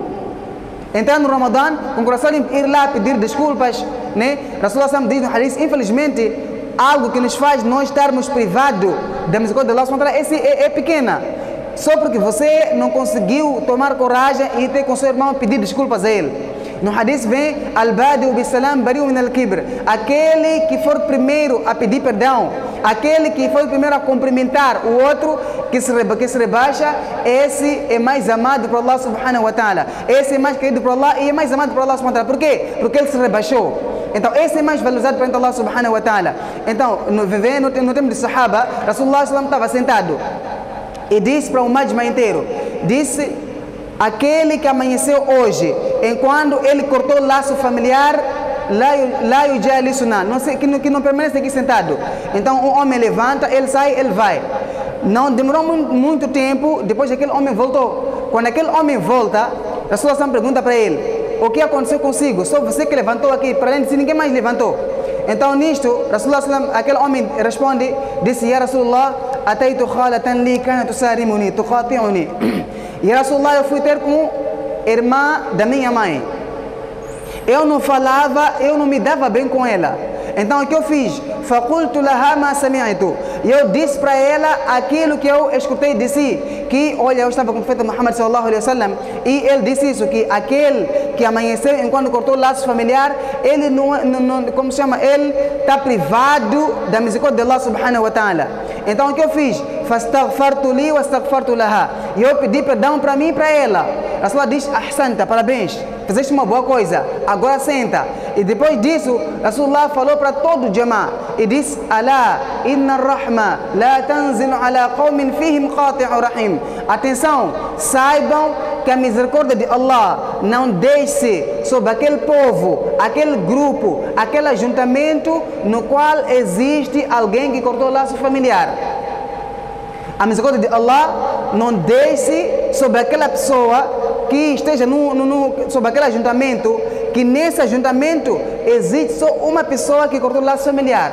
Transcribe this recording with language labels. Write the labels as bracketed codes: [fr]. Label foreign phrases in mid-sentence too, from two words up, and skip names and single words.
[pt] Entrar no Ramadã com o coração limpo, ir lá pedir desculpas, né? Rasulullah diz no hadith, infelizmente, algo que nos faz nós estarmos privados da misericórdia de Allah é pequena. Só porque você não conseguiu tomar coragem e ir ter com seu irmão pedir desculpas a ele. No hadith vem [ar] البادئ بالسلام بريء من الكبر. [pt] Aquele que for primeiro a pedir perdão, aquele que for primeiro a cumprimentar o outro que se rebaixa, esse é mais amado por Allah [ar] سبحانه وتعالى. [pt] Esse é mais querido por Allah e é mais amado por Allah [ar] سبحانه وتعالى. [pt] Por quê? Porque ele se rebaixou. Então esse é mais valorizado perante Allah [ar] سبحانه وتعالى. [pt] Então no tempo de Sahaba, Rasulullah estava sentado e disse para o Majma inteiro, disse: aquele que amanheceu hoje, enquanto ele cortou o laço familiar, [ar] لا يجالسنا, [pt] que não permanece aqui sentado. Então um homem levanta, ele sai, ele vai. Não demorou muito tempo, depois aquele homem voltou. Quando aquele homem volta, a sua pergunta para ele: o que aconteceu consigo? Só você que levantou aqui, para além de si, ninguém mais levantou. Então nisto, Rasulullah, aquele homem responde, disse: [ar] يا رسول الله أتيت خالة لي كانت تصارمني تقاطعني. [pt] E Rasulullah, eu fui ter com irmã da minha mãe. Eu não falava, eu não me dava bem com ela. Então o que eu fiz? [ar] فقلت لها ما سمعت. [pt] E eu disse para ela aquilo que eu escutei de si, que olha, eu estava com o profeta Muhammad [ar] صلى الله عليه وسلم [pt] e ele disse isso, que aquele que amanheceu enquanto cortou o laço familiar, ele como se chama, ele está privado da misericórdia de Allah [ar] سبحانه وتعالى. [pt] Então o que eu fiz? [ar] فاستغفرت لي واستغفرت لها. [pt] E eu pedi perdão para mim e para ela. Rasulullah diz: ahsanta, parabéns, fizeste uma boa coisa, agora senta. E depois disso, Rasulullah falou para todo o Jama e disse: Alá, [ar] إن الرحمة لا تنزل على قوم فيهم قاطع رحم. [pt] Atenção, saibam que a misericórdia de Allah não desce sobre aquele povo, aquele grupo, aquele ajuntamento no qual existe alguém que cortou o laço familiar. A misericórdia de Allah não desce sobre aquela pessoa que esteja sobre aquele ajuntamento, que nesse ajuntamento existe só uma pessoa que cortou o laço familiar.